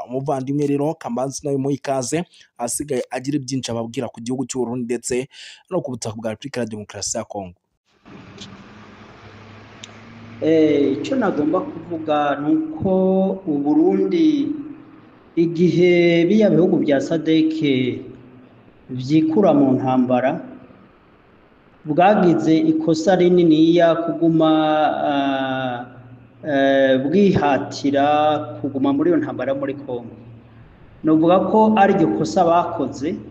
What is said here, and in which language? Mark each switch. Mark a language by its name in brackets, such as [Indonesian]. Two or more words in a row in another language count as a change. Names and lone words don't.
[Rundi] Umuvandimwe rero Kamanzi nawe mu ikaze asigaye agira byinshi ababwira ku gihugu cy'u Burundi ndetse no ku butaka bwa Repubulika ya Demokarasi ya Kongo. Icyo nagomba kuvuga ni uko u Burundi igihe biya bihugu bya SADC vyikura mu ntambara bwagize ikosa rininiya kuguma bwihatira kuguma muri iyo ntambara muri Kongo. Novuga ko ari iryo kosa bakoze.